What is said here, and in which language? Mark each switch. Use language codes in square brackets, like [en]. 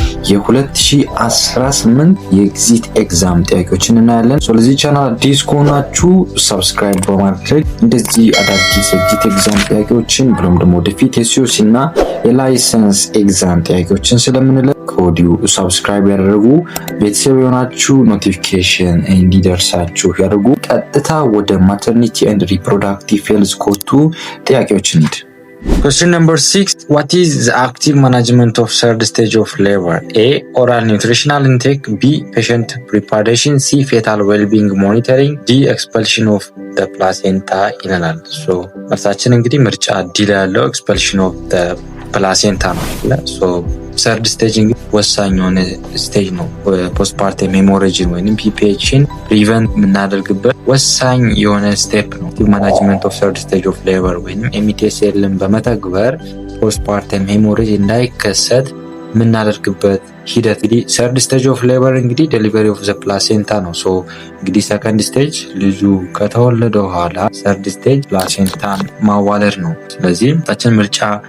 [am] የ2018 የኤግዚት ኤግዛም ጥያቄዎችን እናያለን። ስለዚህ ቻናል አዲስ ከሆናችሁ ሰብስክራይብ በማድረግ እንደዚህ አዳዲስ ኤግዚት ኤግዛም ጥያቄዎችን ብሎም ደግሞ ወደፊት የሲኦሲ እና የላይሰንስ ኤግዛም ጥያቄዎችን ስለምንለቅ ከወዲሁ ሰብስክራይብ ያደርጉ። ቤተሰብ የሆናችሁ ኖቲፊኬሽን እንዲደርሳችሁ ያደርጉ። ቀጥታ ወደ ማተርኒቲ ኤንድ ሪፕሮዳክቲቭ ሄልዝ ኮርሱ ጥያቄዎች እንሂድ። [en] Question number 6. What is the active management of third stage of labor? A. Oral nutritional intake. B. Patient preparation. C. Fetal well-being monitoring. D. Expulsion of the placenta [am] ይለናል። [en] So [am] መልሳችን እንግዲህ ምርጫ ዲ ላይ ያለው [en] expulsion of the placenta [am] ነው። [en] So [am] third stage እንግዲህ ወሳኝ የሆነ ስቴጅ ነው። ፖስትፓርተም ሄሞሬጅን ወይንም ፒፒኤችን ፕሪቨንት የምናደርግበት ወሳኝ የሆነ ስቴፕ ነው። ማናጅመንት ኦፍ ሰርድ ስቴጅ ኦፍ ሌበር ወይንም ኤምቲኤስኤልን በመተግበር ፖስትፓርተም ሄሞሬጅ እንዳይከሰት የምናደርግበት ሂደት እንግዲህ ሰርድ ስቴጅ ኦፍ ሌበር እንግዲህ ዴሊቨሪ ኦፍ ዘ ፕላሴንታ ነው። ሶ እንግዲህ ሰከንድ ስቴጅ ልጁ ከተወለደ በኋላ ሰርድ ስቴጅ ፕላሴንታን ማዋለድ ነው። ስለዚህ ታችን ምርጫ